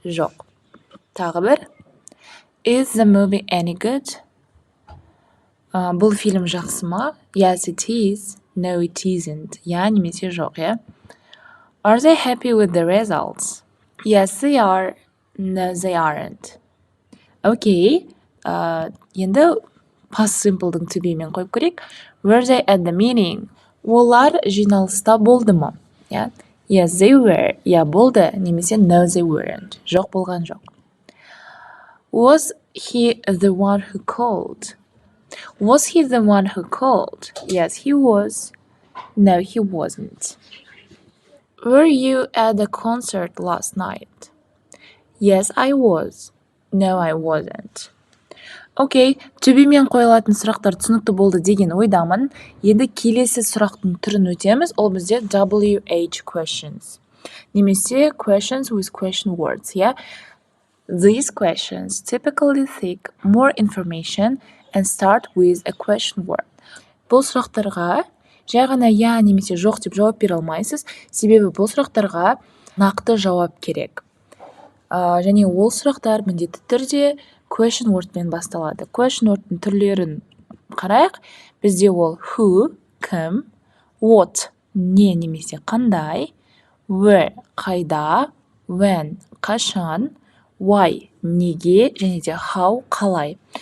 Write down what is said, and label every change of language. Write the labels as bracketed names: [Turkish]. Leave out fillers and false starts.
[Kazakh] Жоқ. Тағы бір. [English] Is the movie any good? [Kazakh] Бұл фильм жақсы ма? [English] Yes, it is. No, it isn't. [Kazakh] Немесе жоқ, [English] Are they happy with the results? Yes, they are. No, they aren't. Окей. [Kazakh] Енді past simple'дың to be мен қойып көрейік. [English] Were they at the meeting? [Kazakh] Олар жиналыста болды ма? [English] Yes, they were. [Kazakh] Болды. [English] Немесе no, they weren't. [Kazakh] Жоқ, болған жоқ. [English] Was he the one who called? Was he the one who called? Yes, he was. No, he wasn't. Were you at the concert last night? Yes, I was. No, I wasn't. [Kazakh] Окей, төбемен қойылатын сұрақтар түсінікті болды деген ойдамын. Енді келесі сұрақтың түрін өтеміз. Ол бізде WH questions. [English] Немесе questions with question words, yeah? These questions typically seek more information and start with a question word. [Kazakh] Бұл сұрақтарға жай ғана я немесе жоқ деп жауап бере алмайсыз, себебі бұл сұрақтарға нақты жауап керек. Және ол сұрақтар міндетті түрде question wordпен басталады. Question wordтың түрлерін қарайық. Бізде ол who, кім, what, не немесе қандай, where, қайда, when, қашан, why, неге, және де how, қалай.